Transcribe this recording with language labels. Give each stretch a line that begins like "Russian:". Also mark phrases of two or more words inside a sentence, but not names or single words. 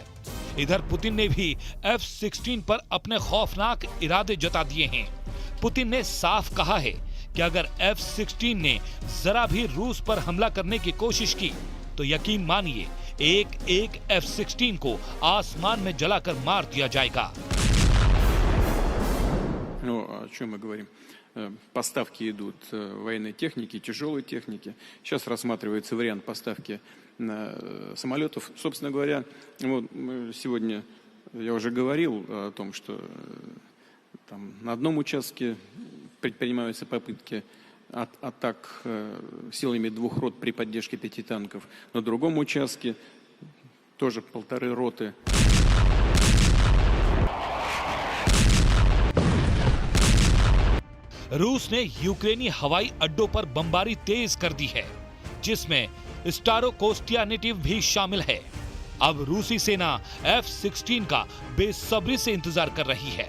Hindi: इधर पुतिन ने भी F-16 पर अपने खौफनाक इरादे जता दिए हैं। पुतिन ने साफ कहा है कि अगर F-16 ने जरा भी रूस पर हमला करने की कोशिश की तो यकीन मानिए एक F-16 को आसमान में जलाकर मार दिया जाएगा।
Russian: Ну, о чем мы говорим? Поставки идут военной техники, тяжелой техники. Сейчас рассматривается вариант поставки самолетов. Собственно говоря, вот сегодня я уже говорил о том, что там на одном участке предпринимаются попытки атак силами 2 рот при поддержке 5 танков. На другом участке тоже 1,5 роты.
Hindi: रूस ने यूक्रेनी हवाई अड्डों पर बमबारी तेज कर दी है, जिसमें स्टारोकोस्टियानिटिव भी शामिल है। अब रूसी सेना F-16 का बेसब्री से इंतजार कर रही है।